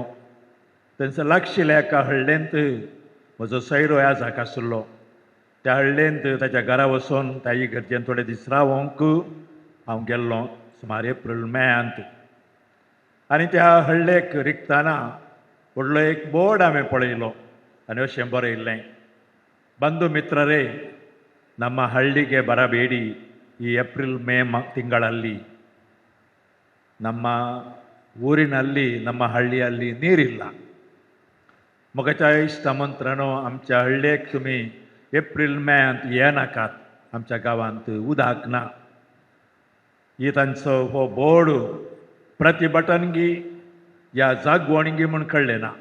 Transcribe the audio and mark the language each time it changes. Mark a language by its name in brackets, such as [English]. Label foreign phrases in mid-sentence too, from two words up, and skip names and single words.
[Konkani] थंयसर लागशिल्ल्या एका हळ्ळेंत म्हजो सैरो ह्या जाका आशिल्लो. त्या हळ्ळेंत ताच्या घरा वचून त्या इगर्जेन थोडे दीस रावोंक हांव गेल्लों, सुमार एप्रील मेयांत. आनी त्या हळ्ळेक रिगताना व्हडलो एक बोर्ड हांवें पळयलो आनी अशें बरयल्लें, [Kannada] ಬಂಧು ಮಿತ್ರರೇ, ನಮ್ಮ ಹಳ್ಳಿಗೆ ಬರಬೇಡಿ. ಈ ಏಪ್ರಿಲ್ ಮೇ ತಿಂಗಳಲ್ಲಿ ನಮ್ಮ ಊರಿನಲ್ಲಿ, ನಮ್ಮ हळ्ळीಯಲ್ಲಿ ನೀರಿಲ್ಲ. [Konkani] मोगाच्या इश्टमंत्रानो, आमच्या हळ्ळेक तुम्ही एप्रील मेयांत येनाकात. आमच्या गांवांत उदक ना. ही तांचो हो बोर्ड प्रतिभटनगी या जागवणगी म्हूण कळ्ळें ना.